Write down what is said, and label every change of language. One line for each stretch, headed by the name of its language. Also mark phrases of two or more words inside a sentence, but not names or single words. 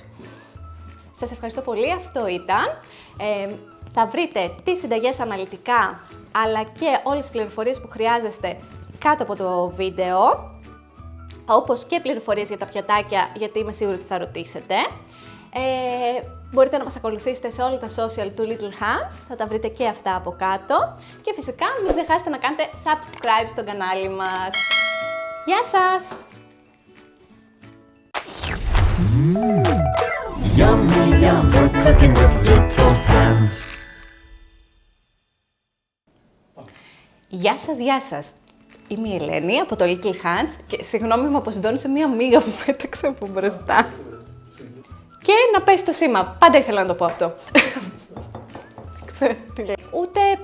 Greek: Σας ευχαριστώ πολύ, αυτό ήταν. Θα βρείτε τις συνταγές αναλυτικά, αλλά και όλες τις πληροφορίες που χρειάζεστε κάτω από το βίντεο, όπως και πληροφορίες για τα πιατάκια, γιατί είμαι σίγουρη ότι θα ρωτήσετε. Μπορείτε να μας ακολουθήσετε σε όλα τα social του Little Hands, θα τα βρείτε και αυτά από κάτω. Και φυσικά μην ξεχάσετε να κάνετε subscribe στο κανάλι μας. Γεια σας!
English: Yummy, yum, we're cooking with Little Hands.
Greek: Γεια σας! Είμαι η Ελένη από το Little Hands και συγγνώμη, μου αποσυντώνησε μία μύγα που πέταξε από μπροστά. Και να πέσει το σήμα. Πάντα ήθελα να το πω αυτό. Ξέρω τι λέει. Ούτε...